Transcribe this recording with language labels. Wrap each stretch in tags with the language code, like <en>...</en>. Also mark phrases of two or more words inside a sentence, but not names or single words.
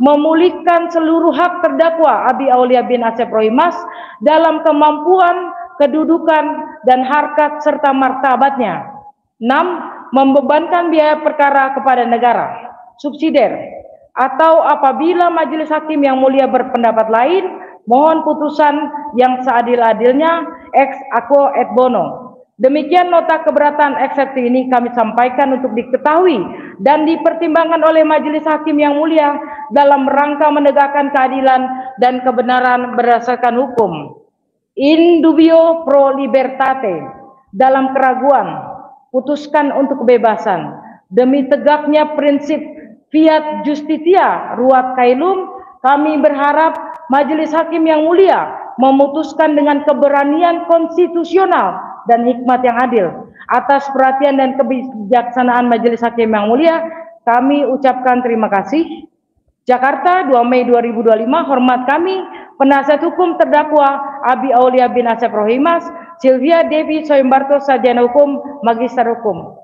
<id>Memulihkan seluruh hak terdakwa Abi Aulia bin Asep Rohimas dalam kemampuan, kedudukan, dan harkat serta martabatnya. 6. Membebankan biaya perkara kepada negara. Subsidiar, atau apabila Majelis Hakim yang mulia berpendapat lain, mohon putusan yang seadil-adilnya</id> <la>ex aequo et bono.</la> <id>Demikian nota keberatan eksepsi ini kami sampaikan untuk diketahui dan dipertimbangkan oleh Majelis Hakim yang mulia dalam rangka menegakkan keadilan dan kebenaran berdasarkan hukum.</id> <la>In dubio pro libertate,</la> <id>dalam keraguan, putuskan untuk kebebasan. Demi tegaknya prinsip</id> <la>fiat justitia ruat caelum,</la> <id>kami berharap Majelis Hakim yang mulia memutuskan dengan keberanian konstitusional dan hikmat yang adil. Atas perhatian dan kebijaksanaan Majelis Hakim yang mulia, kami ucapkan terima kasih. Jakarta, 2 Mei 2025, hormat kami, penasihat hukum terdakwa Abi Aulia bin Asep Rohimas, Sylvia Devi Soimbarto, sarjana hukum, magister hukum.</id>